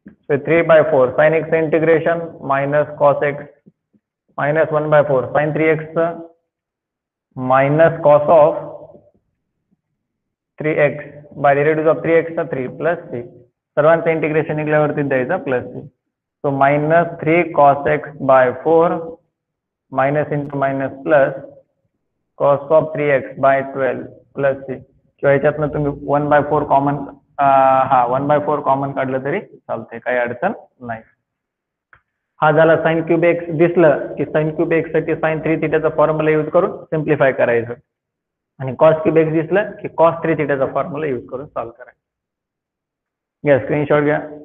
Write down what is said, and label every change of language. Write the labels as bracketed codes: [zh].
[en] So 3 by 4 sin x integration minus cos x minus 1 by 4 sin 3x minus cos of 3x by derivative of 3x 3 plus 3. [mr] सर्वांचं integration निघल्यावरती द्यायचं plus 3. [en] So minus 3 cos x by 4 minus into minus plus cos of 3x by 12 plus 3. [mr] किंवा याच्यातनं तुम्ही 1 by 4 common 1 by 4 common काढलं तरी चालते, काही अडचण नाही. हा झाला साइन क्यूब एक्स. दिसलं की साइन क्यूब एक्स साठी साइन 3 थीटाचा फॉर्म्युला यूज करून सिम्प्लिफाय करायचं आणि कॉस क्यूब एक्स दिसलं की कॉस 3 थीटाचा फॉर्म्युला यूज करून सॉल्व्ह करायचं. घ्या स्क्रीनशॉट घ्या.